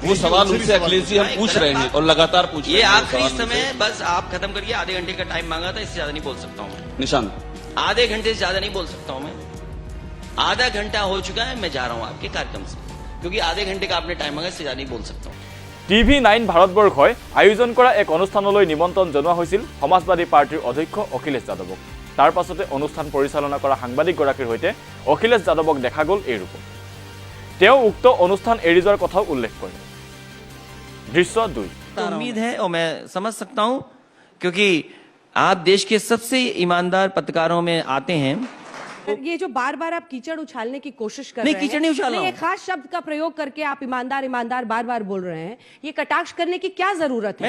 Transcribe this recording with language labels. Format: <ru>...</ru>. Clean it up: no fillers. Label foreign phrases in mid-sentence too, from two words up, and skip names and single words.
<hi>वो सवाल उनसे अखिलेश जी हम पूछ रहे हैं और लगातार पूछ रहे हैं ये आखिरी समय बस आप खत्म करिए आधे घंटे का टाइम मांगा था इससे ज्यादा नहीं बोल सकता हूँ निशान आधे घंटे से ज्यादा नहीं बोल सकता हूँ मैं आधा घंटा हो चुका है मैं जा रहा हूँ आपके कार्यक्रम से क्योंकि आधे घंटे का आपने टाइम मांगा इससे ज्यादा नहीं बोल सकता हूँ</hi> <as>TV9 ভাৰতবৰ্ষই আয়োজন কৰা এক অনুষ্ঠানলৈ নিমন্ত্ৰণ জনোৱা হৈছিল সমাজবাদী পাৰ্টিৰ অধ্যক্ষ অখিলেশ যাদৱক তাৰ পাছতে অনুষ্ঠান পৰিচালনা কৰা সাংবাদিক গৰাকীৰ হৈতে অখিলেশ যাদৱক দেখা গল এই ৰূপত তেওঁ উক্ত অনুষ্ঠান এৰি যোৱাৰ কথাও উল্লেখ কৰে দৃশ্য 2</as> <hi>उम्मीद है और मैं समझ सकता हूं क्योंकि आप देश के सबसे ईमानदार पत्रकारों में आते हैं ये जो बार बार आप कीचड़ उछालने की कोशिश कर नहीं, रहे हैं कीचड़ नहीं उछाल रहा हूं। एक खास शब्द का प्रयोग करके आप ईमानदार ईमानदार बार बार बोल रहे हैं ये कटाक्ष करने की क्या जरूरत है</hi>